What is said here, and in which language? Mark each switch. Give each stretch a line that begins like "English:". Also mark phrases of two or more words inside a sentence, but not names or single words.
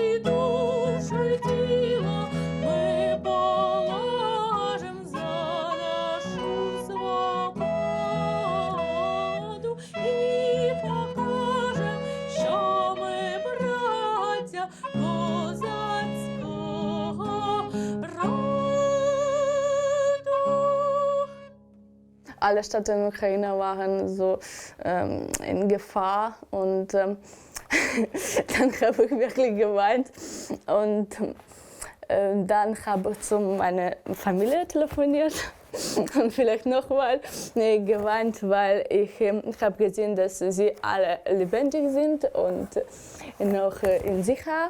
Ukrainian: Душу й тіло ми положим за нашу свободу і покажем, що ми браття козацького роду.
German: Alle Städte in der Ukraine waren so in Gefahr und dann habe ich wirklich geweint und dann habe ich zu meiner Familie telefoniert und vielleicht nochmal geweint, weil ich habe gesehen, dass sie alle lebendig sind und noch in Sicherheit.